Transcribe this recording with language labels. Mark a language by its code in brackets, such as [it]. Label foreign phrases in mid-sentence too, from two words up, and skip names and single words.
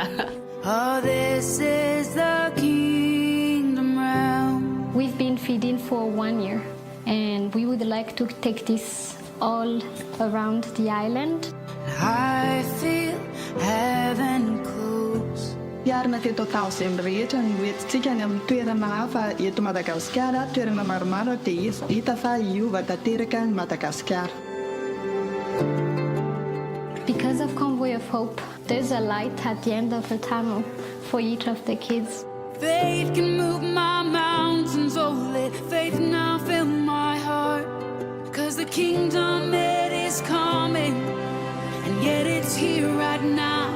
[en] Oh, this is the kingdom realm. We've been feeding for 1 year, and we would like to take this all around the island. I feel heaven close. [mg] Iarina teto taon'izay rehetra ny hoentintsika ny amin'ny toerana hafa eto Madagasikara, toerana maromaro dia hita fa hiova tanteraka ny Madagasikara. [en] Because of Convoy of Hope, there's a light at the end of the tunnel for each of the kids. Faith can move my mountains, oh let faith now fill my heart. 'Cause the kingdom it is coming, and yet it's here right now.